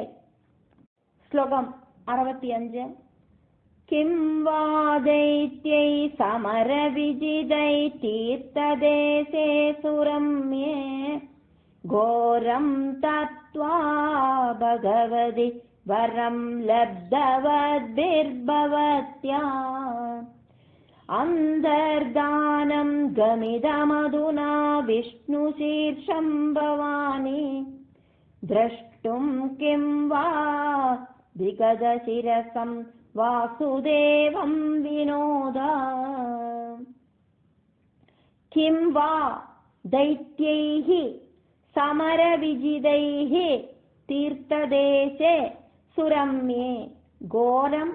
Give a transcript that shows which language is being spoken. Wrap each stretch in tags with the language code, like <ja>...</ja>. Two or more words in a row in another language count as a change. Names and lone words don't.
<sa>ஸ்லோகம் 65. किं वा दैत्यैः समर विजितैः तीर्थदेशे सुरम्ये घोरं तप्त्वा भगवति वरं लब्धवद्भिर्भवत्या अन्तर्धानं गमितमधुना विष्णु शीर्षं भवानि द्रष्टुं किं वा विगतशिरसं वासुदेवं विनोदा किं वा दैत्यैः समरविजितैः तीर्थदेशे सुरम्ये घोरं</sa>